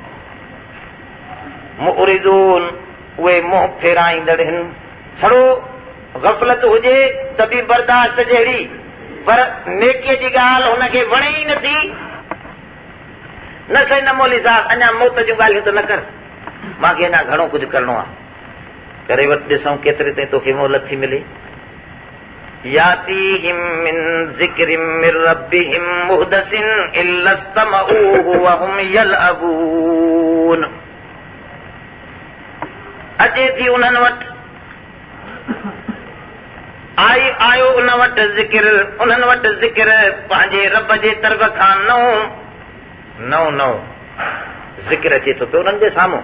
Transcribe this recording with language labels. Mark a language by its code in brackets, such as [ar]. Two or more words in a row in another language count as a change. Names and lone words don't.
[sd] मुरीदून उहे मुंहुं फेराईंदड़ आहिनि, छड़ो गफ़लत हुजे त बि बर्दाश्त जहिड़ी, पर नेकीअ जी ॻाल्हि हुनखे वणे ई नथी। न साईं न मौली साहब अञा मौत जूं ॻाल्हियूं त न कर, मूंखे अञा घणो कुझु करिणो आहे, करे वटि ॾिसूं केतिरे ताईं तोखे मोहलत थी मिले। [ar] يأتيهم من ذكر من ربهم محدث إلا استمعوه وهم يلعبون. [sd] अचे थी उन्हनि वटि, आयो उन वटि ज़िक्र, उन्हनि वटि ज़िक्र पंहिंजे रब जे तरफ़ खां नओं ज़िक्र अचे थो पियो उन्हनि जे साम्हूं।